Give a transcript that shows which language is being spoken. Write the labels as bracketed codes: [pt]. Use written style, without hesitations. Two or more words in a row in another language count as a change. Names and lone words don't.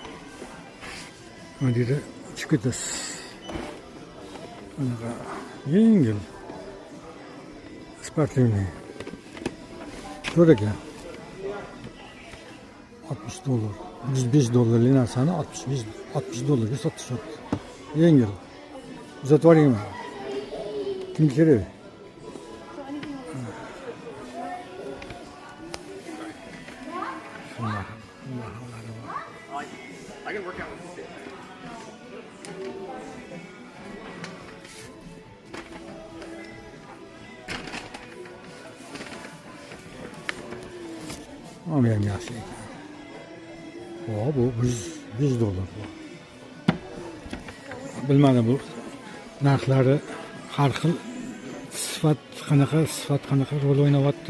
[uz] Mana deydi, chiqib ketasiz. Bunaqa yengil sportivniy. Ko'r ekan. $60. $105 narsani $60 sotishyapti. Yengil. Uzatib yuboringmi? Kimga kerak? [en] I can work out with this. [uz] Ama ham yaxshi ekan. Bu $100 bu. Bilmadim, bu narxlari har xil, sifat qanaqa rol o'ynayapti.